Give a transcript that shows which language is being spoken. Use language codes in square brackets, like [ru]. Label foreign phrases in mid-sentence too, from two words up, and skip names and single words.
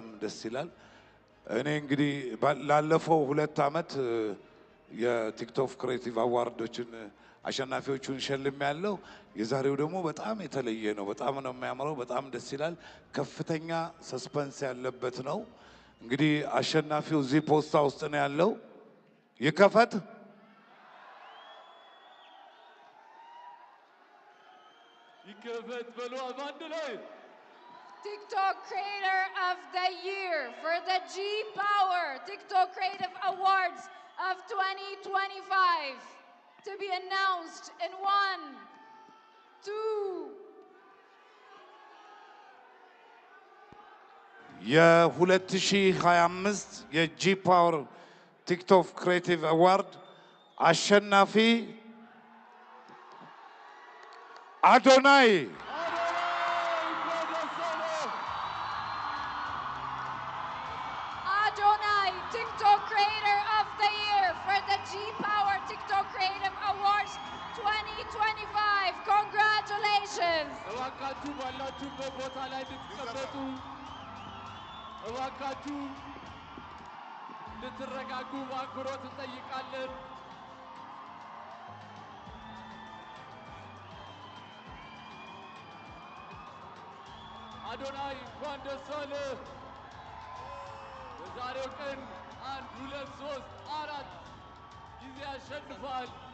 [am] ደስ ይላል። እኔ እንግዲህ ላለፈው 2 ዓመት የቲክቶክ ክሬቲቭ አዋርዶችን አሸናፊዎቹን ሸልም ያለው። የዛሬው ደግሞ በጣም የተለየ ነው። በጣም ነው የሚያምረው። በጣም ደስ ይላል። ከፍተኛ ሰስፐንስ ያለበት ነው። እንግዲህ አሸናፊው እዚህ ፖስታ ውስጥ ነው ያለው። ይከፈት። ይከፈት በሉ አንድ ላይ [en] TikTok Creator of the Year for the G Power TikTok Creative Awards of 2025 to be announced in 1, 2. [am] የ2025 የጂ ፓወር ቲክቶክ ክሬቲቭ አዋርድ አሸናፊ አዶናይ [en] Adonai, TikTok Creator of the Year for the G Power TikTok Creative Awards 2025. Congratulations! [am] እባካችሁ ባላችሁበት ቦታ ላይ እንድትቀመጡ፣ እባካችሁ እንድትረጋጉ በአክብሮት እንጠይቃለን። አዶናይ እንኳን ደስ አለህ። በዛሬው ቀን 1 2 3 4 ጊዜ አሸንፏል።